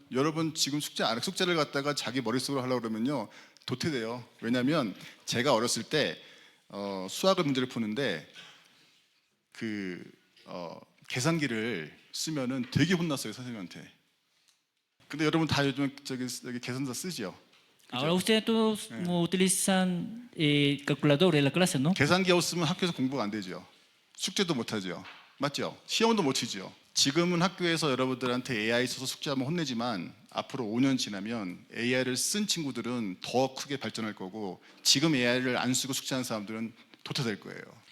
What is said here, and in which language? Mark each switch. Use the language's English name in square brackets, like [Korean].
[Korean] 여러분 지금 숙제를 갖다가 자기 머릿속으로 하려고 그러면요 도태돼요. 왜냐하면 제가 어렸을 때 수학을 문제를 푸는데 그 계산기를 쓰면은 되게 혼났어요 선생님한테. 근데 여러분 다 요즘 저기 계산서 쓰죠. [Spanish] Ahora ustedes todos utilizan calculador en la clase, ¿no? [Korean] 계산기 없으면 학교에서 공부가 안 되죠. 숙제도 못 하죠. 맞죠? 시험도 못 치죠. 지금은 학교에서 여러분들한테 AI 써서 숙제하면 혼내지만 앞으로 5년 지나면 AI를 쓴 친구들은 더 크게 발전할 거고 지금 AI를 안 쓰고 숙제하는 사람들은 도태될 거예요.